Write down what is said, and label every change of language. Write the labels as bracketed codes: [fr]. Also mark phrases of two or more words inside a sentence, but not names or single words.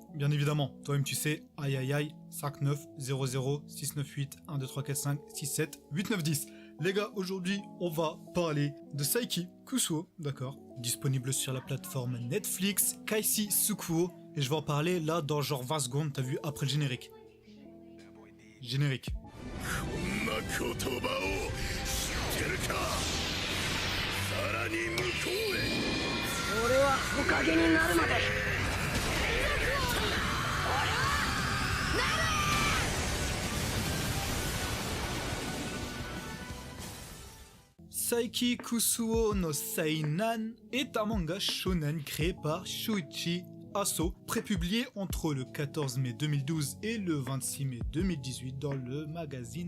[fr] Bien évidemment, toi-même tu sais, aïe aïe aïe, 59 00 698 1 2 3 4 5 6 7 8 9 10. Les gars, aujourd'hui on va parler de Saiki Kusuo, d'accord, disponible sur la plateforme Netflix, Kaisi Tsukuo, et je vais en parler là dans genre 20 secondes, t'as vu, après le générique. Générique. [ja] 俺は火影になるまで [fr] Saiki Kusuo no Seinan est un manga shonen créé par Shuichi Aso, prépublié entre le 14 mai 2012 et le 26 mai 2018 dans le magazine